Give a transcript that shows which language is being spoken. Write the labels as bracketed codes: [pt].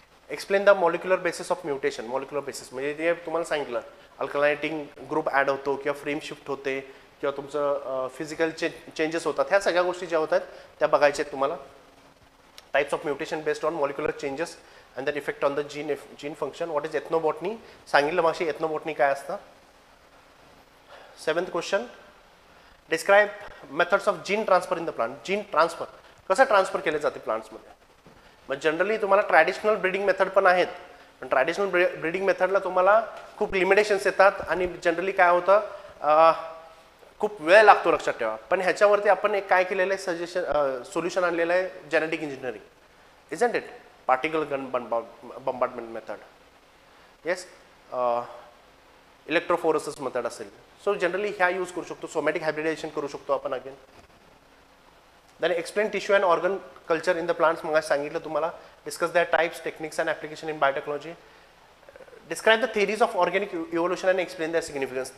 [en] Explain the molecular basis of mutation. [mr] Molecular basis म्हणजे ते तुम्हाला सांगितलं अल्कलायटिंग ग्रुप ॲड होतो किंवा फ्रेम शिफ्ट होते किंवा तुमचं फिजिकल चेंजेस होतात, ह्या सगळ्या गोष्टी ज्या होतात त्या बघायच्या आहेत तुम्हाला. [en] Types of mutation based on molecular changes and that effect on the gene function. What is ethnobotany [mr] सांगितलं मागशी. एथनोबॉटनी काय असतं. 7th question. [en] Describe methods of gene transfer in the plant. [mr] Gene transfer कसं ट्रान्सफर केले जाते प्लांट्समध्ये. मग generally तुम्हाला traditional breeding method पण आहेत, पण ट्रॅडिशनल ब्रीडिंग मेथडला तुम्हाला खूप लिमिटेशन्स येतात आणि जनरली काय होतं खूप वेळ लागतो लक्षात ठेवा. पण ह्याच्यावरती आपण एक काय केलेलं आहे सोल्युशन आणलेलं आहे, genetic engineering. [en] Isn't it. Particle gun bombardment method. [mr] Yes, electrophoresis method असेल. सो जनरली ह्या यूज करू शकतो. सोमॅटिक हायब्रिडायझेशन करू शकतो आपण again. [en] Then explain tissue and organ culture in the plants. [mr] मग सांगितलं तुम्हाला. [en] Discuss that types, techniques and application in biotechnology. Describe the theories of organic evolution and explain that significance.